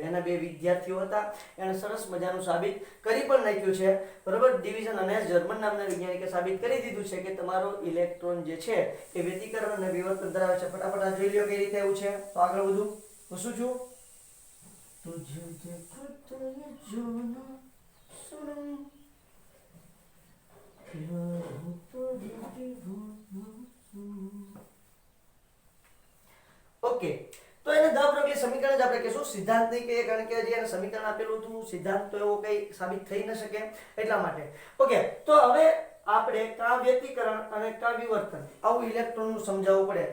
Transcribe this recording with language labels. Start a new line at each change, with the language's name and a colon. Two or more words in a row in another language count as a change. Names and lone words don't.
Gujarati: એના બે વિદ્યાર્થીઓ હતા, એને સરસ મજાનું સાબિત કરી પણ નાખ્યું છે, બરોબર. ડિવિઝન અને જર્મન નામના વૈજ્ઞાનિકે સાબિત કરી દીધું છે કે તમારો ઇલેક્ટ્રોન જે છે એ વ્યતિકરણ અને વિવર્તન ધરાવે છે. ફટાફટ આ જોઈ લો કઈ રીતે એવું છે. તો આગળ વધુ શું છું?
Hindi: देखो तो ये जो ना सुनो प्यार हो तो दीवाना सुनो।
Gujarati: ઓકે, તો એને દ પ્રકૃતિ સમીકરણ જ આપણે કહેશું, સિદ્ધાંત નહીં કહીએ, કારણ કે હજી એને સમીકરણ આપેલું હતું, સિદ્ધાંત તો એવો કઈ સાબિત થઈ ન શકે એટલા માટે. ઓકે, તો હવે આપણે કા વ્યતિકરણ અને કા વિવર્તન આવું ઇલેક્ટ્રોનનું સમજાવવું પડે.